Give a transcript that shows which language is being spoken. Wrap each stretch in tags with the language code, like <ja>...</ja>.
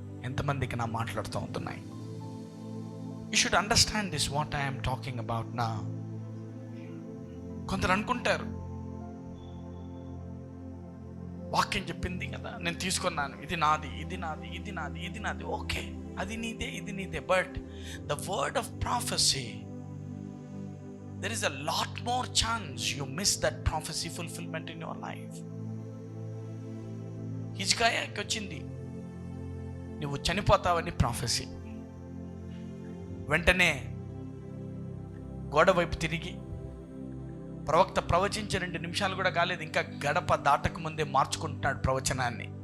<te>ఎంతమందికి నా మాట్లాడుతూ ఉంటున్నాయి?</te> <en>You should understand this what I'm talking about నా.</en> <te>కొందరు అనుకుంటారు, వాక్యం చెప్పింది కదా, నేను తీసుకున్నాను, ఇది నాది, ఇది నాది, ఇది నాది, ఇది నాది. ఓకే, అది నీదే, ఇది నీదే.</te> <en>But the word of prophecy, there is a lot more chance you miss that prophecy fulfillment in your life.</en> <te>హిజ్కియాకి వచ్చింది, నువ్వు చనిపోతావని ప్రాఫెసీ. వెంటనే గోడ వైపు తిరిగి ప్రవక్త ప్రవచించే 2 నిమిషాలు కూడా కాలేదు, ఇంకా గడప దాటక ముందే మార్చుకుంటున్నాడు ప్రవచనాన్ని.</te>